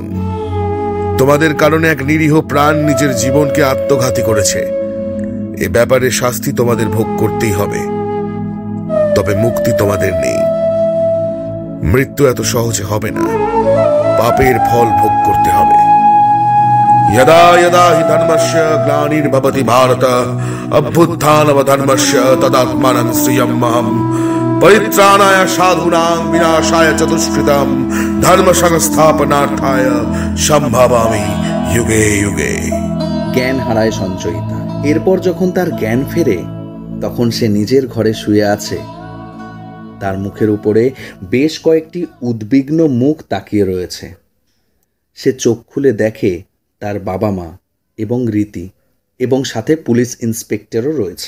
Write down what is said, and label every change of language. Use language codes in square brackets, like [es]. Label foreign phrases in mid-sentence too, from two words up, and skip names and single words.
[bn] তোমাদের কারণে এক নিরীহ প্রাণ নিজের জীবনকে আত্মঘাতী করেছে। এ ব্যাপারে শাস্তি তোমাদের ভোগ করতেই হবে, তবে মুক্তি তোমাদের নেই। মৃত্যু এত সহজে হবে না, পাপের ফল ভোগ করতে হবে। [sa] यदा यदा हि धर्मस्य ग्लानिर्भवति भारत अभ्युत्थानमधर्मस्य तदात्मानं श्रियमहं परित्राणाय साधूनां विनाशाय च दुष्कृतं धर्म संस्थापनार्थाय সম্ভবামি युगे युगे। [bn] জ্ঞান হারায় সঞ্চয়িতা। এরপর যখন তার জ্ঞান ফেরে তখন সে নিজের ঘরে শুয়ে আছে। তার মুখের উপরে বেশ কয়েকটি উদ্বিগ্ন মুখ তাকিয়ে রয়েছে। সে চোখ খুলে দেখে তার বাবা মা এবং রীতি এবং সাথে পুলিশ ইন্সপেক্টরও রয়েছে।